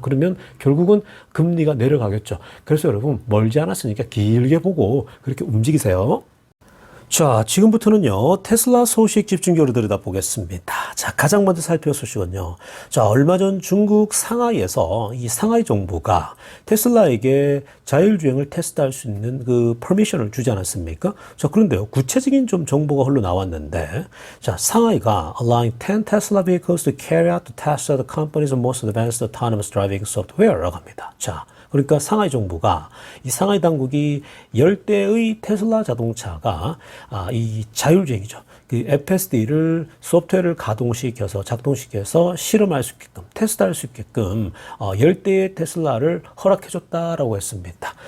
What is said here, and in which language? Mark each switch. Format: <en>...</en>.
<ko>그러면 결국은 금리가 내려가겠죠. 그래서 여러분 멀지 않았으니까 길게 보고 그렇게 움직이세요. 자, 지금부터는요, 테슬라 소식 집중적으로 들여다보겠습니다. 자, 가장 먼저 살펴볼 소식은요. 자, 얼마 전 중국 상하이에서 이 상하이 정부가 테슬라에게 자율주행을 테스트할 수 있는 그 퍼미션을 주지 않았습니까? 자, 그런데요, 구체적인 좀 정보가 흘러 나왔는데, 자, 상하이가</ko> <en>allowing 10 Tesla vehicles to carry out the tests of the company's most advanced autonomous driving software</en> <ko>라고 합니다. 자, 그러니까 상하이 정부가 이 상하이 당국이 10대의 테슬라 자동차가 이 자율주행이죠. 그 FSD를 소프트웨어를 가동시켜서 작동시켜서 실험할 수 있게끔 테스트할 수 있게끔 10대의 테슬라를 허락해줬다라고 했습니다.</ko>